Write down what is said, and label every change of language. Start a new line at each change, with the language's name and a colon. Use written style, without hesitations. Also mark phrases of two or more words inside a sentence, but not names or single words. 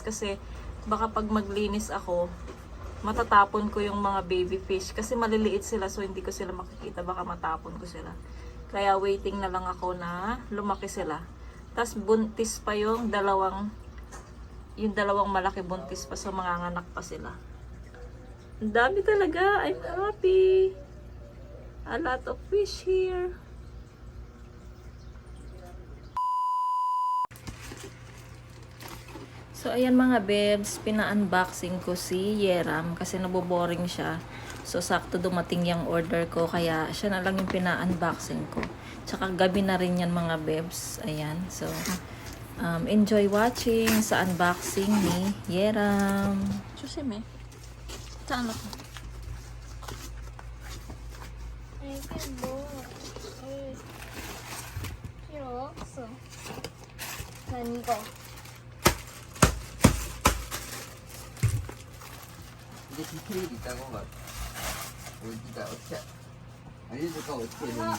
Filipino: Kasi, baka pag maglinis ako, matatapon ko yung mga
English: baby fish.
Filipino: Kasi maliliit sila, so hindi ko sila makikita. Baka matapon ko sila. Kaya, waiting na lang ako na lumaki sila. Tapos, buntis pa yung dalawang malaki buntis pa. So, manganganak pa sila. Ang dami talaga.
English: I'm happy. A lot of fish here.
Filipino: So, ayan mga bebs. Pina-unboxing ko si Yeram kasi naboboring siya. So, sakto dumating yung order ko. Kaya, siya na lang yung pina-unboxing ko. Tsaka, gabi na rin yan mga bebs. Ayan. So,
English: enjoy watching
Filipino: sa unboxing ni Yeram. Susime. Saan ako?
Korean: 이게 뭐 필요 없어. 난 이거. 이게 디테일이 있다고 막 어디가 어떻게 알려줄까 어떻게 해야 되는지.